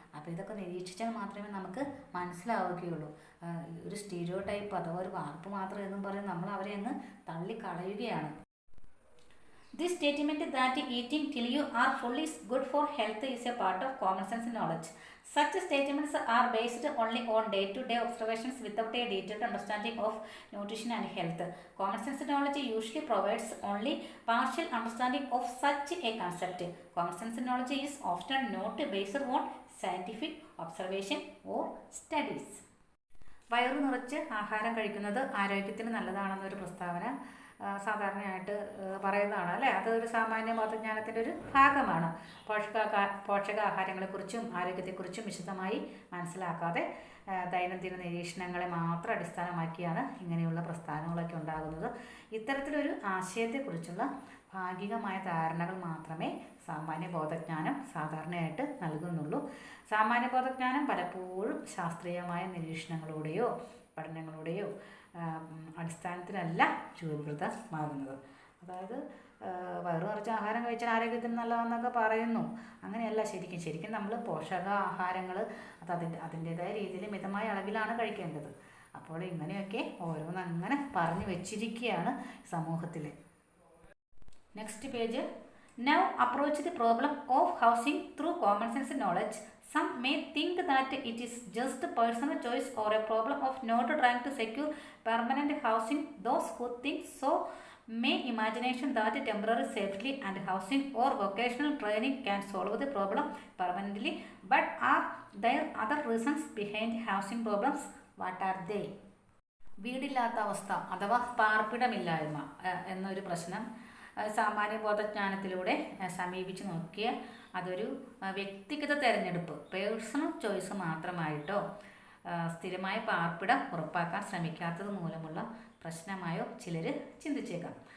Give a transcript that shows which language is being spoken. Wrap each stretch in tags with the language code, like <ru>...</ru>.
<ml>അപ്പോൾ ഇതൊക്കെ നിരീക്ഷിച്ചാൽ മാത്രമേ നമുക്ക് മനസ്സിലാവുകയുള്ളൂ. ഒരു സ്റ്റീരിയോടൈപ്പ് അഥവാ ഒരു വാർപ്പ് മാത്രം എന്നും പറഞ്ഞ് നമ്മൾ അവരെ അങ്ങ് തള്ളിക്കളയുകയാണ്.</ml> <en>This statement that eating till you are full is good for health is a part of common sense knowledge. Such statements are based only on day-to-day observations without a detailed understanding of nutrition and health. Common sense knowledge usually provides only partial understanding of such a concept. Common sense knowledge is often not based on scientific observation or studies.</en> <ml>വയറു നിറച്ച് ആഹാരം കഴിക്കുന്നത് ആരോഗ്യത്തിന് നല്ലതാണെന്നൊരു പ്രസ്താവന സാധാരണയായിട്ട് പറയുന്നതാണ് അല്ലേ. അതൊരു സാമാന്യ ബോധജ്ഞാനത്തിൻ്റെ ഒരു ഭാഗമാണ്. പോഷകാഹാരങ്ങളെക്കുറിച്ചും ആരോഗ്യത്തെക്കുറിച്ചും വിശദമായി മനസ്സിലാക്കാതെ ദൈനംദിന നിരീക്ഷണങ്ങളെ മാത്രം അടിസ്ഥാനമാക്കിയാണ് ഇങ്ങനെയുള്ള പ്രസ്താവനകളൊക്കെ ഉണ്ടാകുന്നത്. ഇത്തരത്തിലൊരു ആശയത്തെക്കുറിച്ചുള്ള ഭാഗികമായ ധാരണകൾ മാത്രമേ സാമാന്യ ബോധജ്ഞാനം സാധാരണയായിട്ട് നൽകുന്നുള്ളൂ. സാമാന്യ ബോധജ്ഞാനം പലപ്പോഴും ശാസ്ത്രീയമായ നിരീക്ഷണങ്ങളുടെയോ പഠനങ്ങളുടെയോ അടിസ്ഥാനത്തിലല്ല രൂപീകൃതമാകുന്നത്. അതായത് വയറു നിറച്ച് ആഹാരം കഴിച്ചാൽ ആരോഗ്യത്തിന് നല്ലതെന്നൊക്കെ പറയുന്നു. അങ്ങനെയല്ല ശരിക്കും നമ്മൾ പോഷകാഹാരങ്ങൾ അതിൻ്റേതായ രീതിയിൽ മിതമായ അളവിലാണ് കഴിക്കേണ്ടത്. അപ്പോൾ ഇങ്ങനെയൊക്കെ ഓരോന്നങ്ങനെ പറഞ്ഞു വെച്ചിരിക്കുകയാണ് സമൂഹത്തിൽ.</ml> <en>Next page. Now approach the problem of housing through common sense knowledge. Some may think that it is just a personal choice or a problem of not trying to secure permanent housing. Those who think so may imagine that temporary safety and housing or vocational training can solve the problem permanently. But are there other reasons behind housing problems? What are they?</en> <ml>വീടില്ലാത്ത അവസ്ഥ അഥവാ പാർപ്പിടമില്ലായ്മ എന്നൊരു പ്രശ്നം സാമാന്യ ബോധജ്ഞാനത്തിലൂടെ സമീപിച്ച് നോക്കിയ അതൊരു വ്യക്തിഗത തിരഞ്ഞെടുപ്പ്, പേഴ്സണൽ ചോയ്സ് മാത്രമായിട്ടോ സ്ഥിരമായ പാർപ്പിടം ഉറപ്പാക്കാൻ ശ്രമിക്കാത്തത് മൂലമുള്ള പ്രശ്നമായോ ചിലർ ചിന്തിച്ചേക്കാം.</ml>